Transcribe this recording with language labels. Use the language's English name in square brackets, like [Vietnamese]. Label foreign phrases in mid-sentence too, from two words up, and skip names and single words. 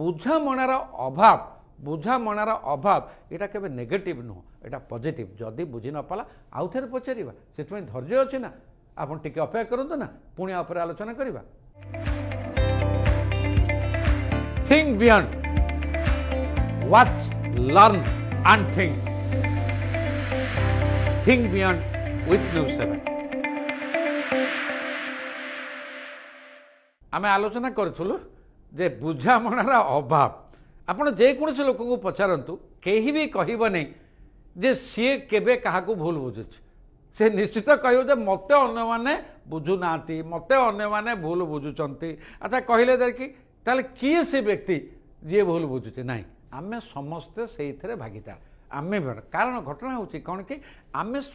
[Odia] ବୁଝାମଣାର ଅଭାବ ଏଇଟା କେବେ ନେଗେଟିଭ୍ ନୁହଁ ଏଇଟା ପଜିଟିଭ୍ ଯଦି ବୁଝି ନ ପାରିଲା ଆଉ ଥରେ ପଚାରିବା ସେଥିପାଇଁ ଧୈର୍ଯ୍ୟ ଅଛି ନା ଆପଣ ଟିକେ ଅପେକ୍ଷା କରନ୍ତୁ ନା ପୁଣି ଆ ଉପରେ ଆଲୋଚନା କରିବା [English] Think beyond. Watch, learn and think. Think beyond with News 7. [Odia] ଆମେ ଆଲୋଚନା କରୁଥିଲୁ ଯେ ବୁଝାମଣାର ଅଭାବ ଆପଣ ଯେକୌଣସି ଲୋକଙ୍କୁ ପଚାରନ୍ତୁ କେହି ବି କହିବନି ଯେ ସିଏ କେବେ କାହାକୁ ଭୁଲ ବୁଝୁଛି ସେ ନିଶ୍ଚିତ କହିବ ଯେ ମୋତେ ଅନ୍ୟମାନେ ବୁଝୁନାହାନ୍ତି ମୋତେ ଅନ୍ୟମାନେ ଭୁଲ ବୁଝୁଛନ୍ତି ଆଚ୍ଛା କହିଲେ ଯାଇକି ତାହେଲେ କିଏ ସେ ବ୍ୟକ୍ତି ଯିଏ ଭୁଲ ବୁଝୁଛି ନାହିଁ ଆମେ ସମସ୍ତେ ସେଇଥିରେ ଭାଗିଦାର ଆମେ କାରଣ ଘଟଣା ହେଉଛି କ'ଣ କି ଆମେ